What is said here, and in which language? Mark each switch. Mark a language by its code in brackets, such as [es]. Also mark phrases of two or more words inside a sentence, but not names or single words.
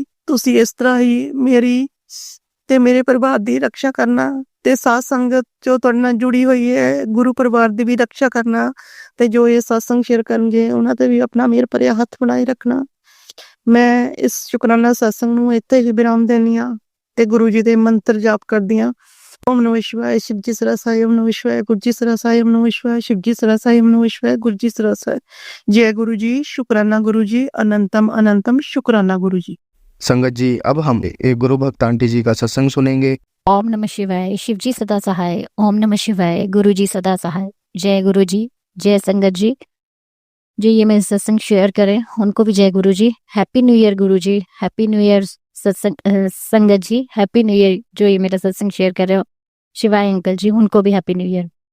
[pa] ਤੁਸੀਂ ਇਸ ਤਰ੍ਹਾਂ ਹੀ ਮੇਰੀ ਤੇ ਮੇਰੇ ਪਰਿਵਾਰ ਦੀ ਰੱਖਿਆ ਕਰਨਾ ਤੇ ਸਾਧ ਸੰਗਤ ਜੋ ਤੁਹਾਡੇ ਨਾਲ ਜੁੜੀ ਹੋਈ ਹੈ ਗੁਰੂ ਪਰਿਵਾਰ ਦੀ ਵੀ ਰੱਖਿਆ ਕਰਨਾ ਤੇ ਜੋ ਇਹ ਸਤਸੰਗ ਸ਼ੇਅਰ ਕਰਨਗੇ ਉਹਨਾਂ ਤੇ ਵੀ ਆਪਣਾ ਮਿਹਰ ਭਰਿਆ ਹੱਥ ਬਣਾਏ ਰੱਖਣਾ। ਮੈਂ ਇਸ ਸ਼ੁਕਰਾਨਾ ਸਤਸੰਗ ਨੂੰ ਇੱਥੇ ਹੀ ਵਿਰਾਮ ਦੇਣੀ ਆ ਤੇ ਗੁਰੂ ਜੀ ਦੇ ਮੰਤਰ ਜਾਪ ਕਰਦੀ ਹਾਂ। [hi] ओम नमो शिवाय शिव जी सरसाई, ओम नमः शिवाय गुरु जी सरसाई, ओम नमः शिवाय शिव जी सरसाई, ओम नमः शिवाय गुरु जी सरसाई। जय गुरु जी, शुक्राना गुरु जी, अनंतम शुक्राना गुरु जी। संगत जी, अब हम एक गुरु भक्त आंटी जी का सत्संग सुनेंगे। ओम नमः शिवाय, शिव जी सदा सहाय। ओम नमः शिवाय, गुरु जी सदा सहाय। जय गुरु जी, जय संगत जी। जो ये मेरे सत्संग शेयर करें उनको भी जय गुरु जी। [en] happy new year [hi] गुरु जी, [en] happy new year [hi] सत्संग संगत जी, [en] happy new year. [hi] जो ये मेरा सत्संग शेयर कर रहे हो शिवाय अंकल जी, उनको भी [en] happy new year.